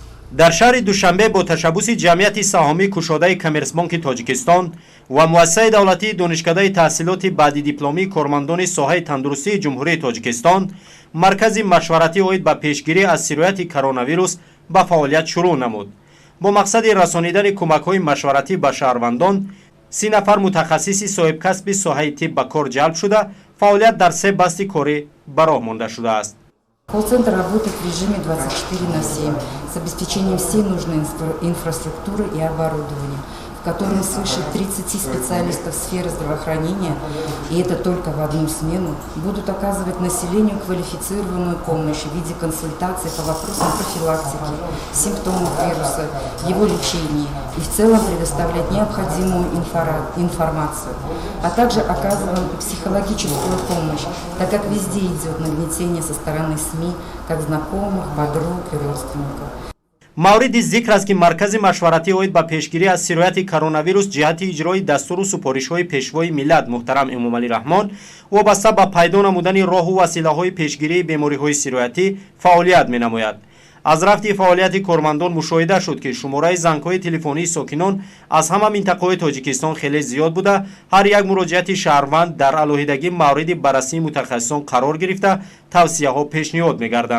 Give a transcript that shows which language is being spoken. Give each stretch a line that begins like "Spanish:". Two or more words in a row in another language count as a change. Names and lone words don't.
Persian: در شهر دوشنبه با تشبث جمعیت سهامی کشاده کامرسبانک تاجیکستان و مؤسسه دولتی دانشکده تحصیلات بعدی دیپلمی کارمندان ساحه تندرستی جمهوری تاجیکستان مرکز مشورتی اوید به پیشگیری از سرایت کرونا ویروس به فعالیت شروع نمود. با مقصد رسانیدن کمک‌های مشورتی به شهروندان 30 نفر متخصص صاحب کسب ساحه طب به کار جلب شده، فعالیت در 3 بسته کاری به راه مانده شده است.
Russian: Колл-центр работает в режиме 24/7 с обеспечением всей нужной инфраструктуры и оборудования, в котором свыше 30 специалистов сферы здравоохранения, и это только в одну смену, будут оказывать населению квалифицированную помощь в виде консультаций по вопросам профилактики, симптомов вируса, его лечения и в целом предоставлять необходимую информацию, а также оказываем психологическую помощь, так как везде идет нагнетение со стороны СМИ, как знакомых, подруг и родственников.
Tajik: мавриди зикр аст ки маркази машваратӣ оид ба пешгирӣ аз сирояти коронавирус ҷиҳати иҷрои дастуру супоришҳои пешвои миллат муҳтарам эмомалӣ раҳмон вобаста ба пайдо намудани роҳу василаҳои пешгирии бемориҳои сироятӣ фаъолият менамояд. аз рафти фаъолияти кормандон мушоҳида шуд ки шумораи зангҳои телефонии сокинон аз ҳама минтақаҳои тоҷикистон хеле зиёд буда, ҳар як муроҷиати шаҳрванд дар алоҳидагӣ мавриди баррасии мутахассисон қарор гирифта тавсияҳо пешниҳод мегарданд.